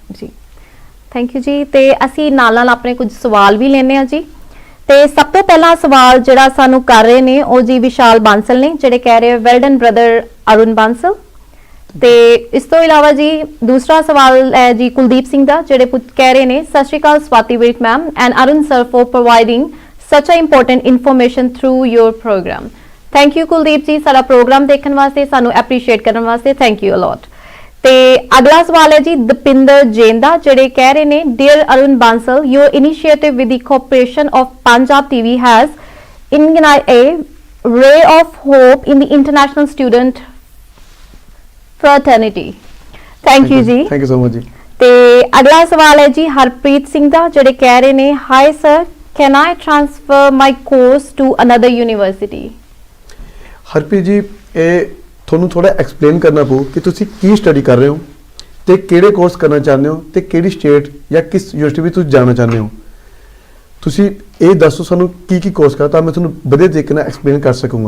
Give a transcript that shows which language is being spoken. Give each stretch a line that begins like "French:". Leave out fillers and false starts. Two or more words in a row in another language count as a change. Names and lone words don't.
Punjabi: ਜੀ ਥੈਂਕ ਯੂ ਜੀ ਤੇ ਅਸੀਂ ਨਾਲ ਆਪਣੇ ਕੁਝ ਸਵਾਲ ਵੀ ਲੈਣੇ ਆ ਜੀ ਤੇ ਸਭ ਤੋਂ ਪਹਿਲਾ ਸਵਾਲ ਜਿਹੜਾ ਸਾਨੂੰ ਕਰ ਰਹੇ ਨੇ ਉਹ ਜੀ ਵਿਸ਼ਾਲ ਬਾਂਸਲ ਨੇ ਜਿਹੜੇ ਕਹਿ ਰਹੇ
English: well done brother
Punjabi: ਅਰੁਣ ਬਾਂਸਲ ਤੇ ਇਸ ਤੋਂ ਇਲਾਵਾ ਜੀ ਦੂਸਰਾ ਸਵਾਲ ਹੈ ਜੀ ਕੁਲਦੀਪ ਸਿੰਘ ਦਾ ਜਿਹੜੇ ਕਹਿ ਰਹੇ ਨੇ ਸਤਿ ਸ਼੍ਰੀ ਅਕਾਲ
English: Swati Virk ma'am and Arun sir for providing such a important information through your program thank you Kuldeep
Punjabi: ਜੀ ਸਾਡਾ ਪ੍ਰੋਗਰਾਮ ਦੇਖਣ ਵਾਸਤੇ ਸਾਨੂੰ ਐਪਰੀਸ਼ੀਏਟ ਕਰਨ ਵਾਸਤੇ
English: thank you a lot
Punjabi: ਤੇ ਅਗਲਾ ਸਵਾਲ ਹੈ ਜੀ ਦਪਿੰਦਰ ਜੈਨ ਦਾ ਜਿਹੜੇ ਕਹਿ ਰਹੇ ਨੇ
English: dear Arun Bansal your initiative with the corporation of Punjab TV has ignited a ray of hope in the international student fraternity thank you
Punjabi: ਜੀ
English: thank you so much
Punjabi: ਜੀ ਤੇ ਅਗਲਾ ਸਵਾਲ ਹੈ ਜੀ ਹਰਪ੍ਰੀਤ ਸਿੰਘ ਦਾ ਜਿਹੜੇ ਕਹਿ ਰਹੇ ਨੇ
English: hi sir can I transfer my course to another university
Punjabi: ਹਰਪ੍ਰੀਤ ਜੀ ਇਹ ਤੁਹਾਨੂੰ ਥੋੜਾ ਐਕਸਪਲੇਨ ਕਰਨਾ ਪਊ ਕਿ ਤੁਸੀਂ ਕੀ ਸਟੱਡੀ ਕਰ ਰਹੇ ਹੋ ਤੇ ਕਿਹੜੇ ਕੋਰਸ ਕਰਨਾ ਚਾਹੁੰਦੇ ਹੋ ਤੇ ਕਿਹੜੀ ਸਟੇਟ ਜਾਂ ਕਿਸ ਯੂਨੀਵਰਸਿਟੀ ਵਿੱਚ ਤੁਸੀਂ ਜਾਣਾ ਚਾਹੁੰਦੇ ਹੋ ਤੁਸੀਂ ਇਹ ਦੱਸੋ ਸਾਨੂੰ ਕੀ ਕੀ ਕੋਰਸ ਕਰ ਤਾਂ ਮੈਂ ਤੁਹਾਨੂੰ ਵਧੀਆ ਤਰੀਕੇ ਨਾਲ ਐਕਸਪਲੇਨ ਕਰ ਸਕੂੰਗਾ